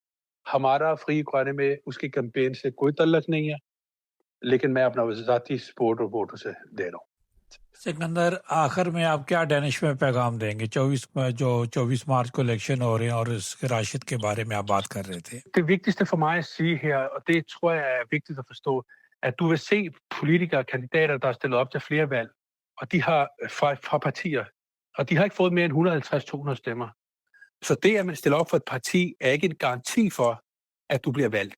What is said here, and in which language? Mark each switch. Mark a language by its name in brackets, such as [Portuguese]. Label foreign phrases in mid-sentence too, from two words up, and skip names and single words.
[Urdu] ہمارا فری خوانے میں اس کی کیمپین سے کوئی تعلق نہیں ہے لیکن میں اپنا ذاتی سپورٹ اور ووٹ اسے دے رہا ہوں. سکندر آخر میں آپ کیا ڈینش میں پیغام دیں گے 24 مارچ کو الیکشن ہو رہے ہیں اور اس راشد کے بارے میں آپ بات کر رہے تھے. [Danish] Det vigtigste for mig at sige her, og det tror jeg er vigtigt at forstå, at du vil se politikere, kandidater, der er stillet op til flere valg, og de har fra partier, og de har ikke fået mere end 150-200 stemmer. Så det, at man stiller op for et parti, er ikke en garanti for, at du bliver valgt.